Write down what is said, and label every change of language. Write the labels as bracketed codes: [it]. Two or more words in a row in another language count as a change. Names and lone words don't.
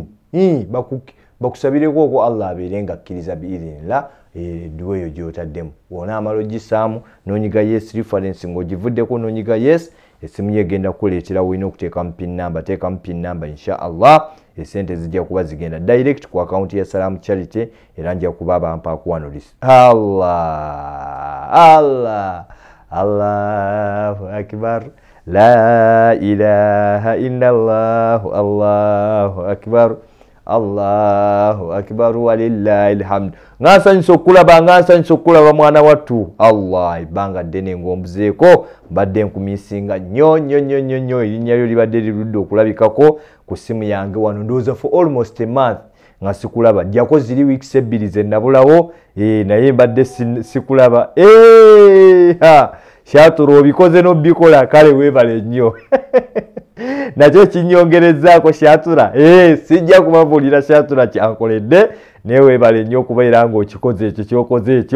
[lg] Bakusabireko okwo Allah abeere nga akkiriza biidhinillah edduwa eyo gy'otaddemu. Wona amala ogisaamu n'onyiga [en] yes reference [lg] ng'ogivuddeko n'onyiga yes, essimu yegenda kukuleetera wina okuteekamu [en] pin number. [lg] Teekamu [en] pin number [ar] إن شاء الله. [lg] Esente zijja kuba zigenda direct ku account ya Salam Charity era nja kuba abampaako wano list. [ar] الله أكبر. لا إله إلا الله. الله أكبر. الله أكبر ولله الحمد. [lg] Ngansanyusa okulaba mwana wattu. Allah ibanga ddene ng'ombuzeeko mbadde nkumisinga nnyo erinnya lyo libadde lirudde okulabikako ku ssimu yange wano ndowooza [en] for almost a month [lg] nga sikulaba. Jjako ziri weeks 2 ze nabulawo naye mbadde sikulaba. Shatura obikoze n'obikola kale weebale nnyo. Nakyo kinyongerezaako Shatura. Sijja kubabuulira Shatura kyankoledde naye weebale nnyo okubeera ng'okikoze ekyo ky'okoze ekyo.